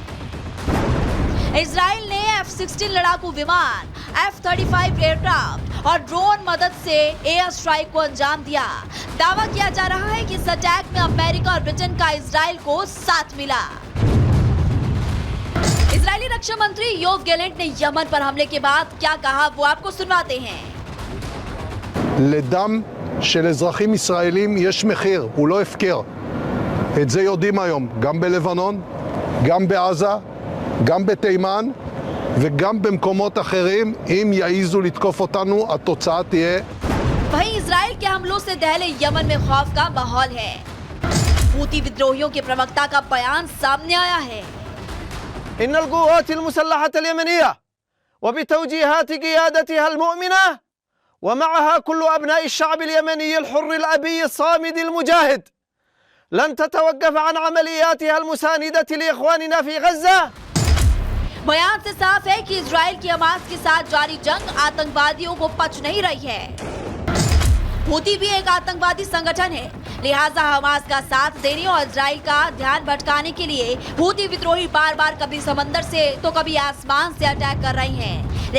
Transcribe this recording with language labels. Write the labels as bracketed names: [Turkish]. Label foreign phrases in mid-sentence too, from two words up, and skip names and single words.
[Hindi] इजराइल ने F-16 लड़ाकू विमान, F-35 एयरक्राफ्ट और ड्रोन मदद से [English] air strike [Hindi] को अंजाम दिया। दावा किया जा रहा है कि इस अटैक में अमेरिका और ब्रिटेन का इजराइल को साथ मिला। इजरायली रक्षा मंत्री योव गैलेंट ने यमन पर हमले के बाद क्या कहा, वो आपको सुनवाते हैं। [Hebrew] לדם של אזרחים ישראלים יש מחיר, הוא לא הפקר. את זה יודעים היום, גם בלבנון, גם בעזה, גם בתימן וגם במקומות אחרים. אם יעיזו לתקוף אותנו, התוצאה תהיה... [Hindi] वहीं इजराइल के हमलों से दहले यमन में खौफ का माहौल है। हूती विद्रोहियों के प्रवक्ता का बयान सामने आया है। [Arabic] إن القوات المسلحة اليمنية وبتوجيهات قيادتها المؤمنة ومعها كل أبناء الشعب اليمني الحر الأبي الصامد المجاهد لن تتوقف عن عملياتها المساندة لإخواننا في غزة। [Hindi] बयान से साफ है कि इजराइल की हमास के साथ जारी जंग आतंकवादियों को पच नहीं रही है। हूती भी एक आतंकवादी संगठन है, लिहाजा हमास का साथ देने और इजराइल का ध्यान भटकाने के लिए हूती विद्रोही बार बार कभी समंदर से तो कभी आसमान से अटैक कर रही हैं।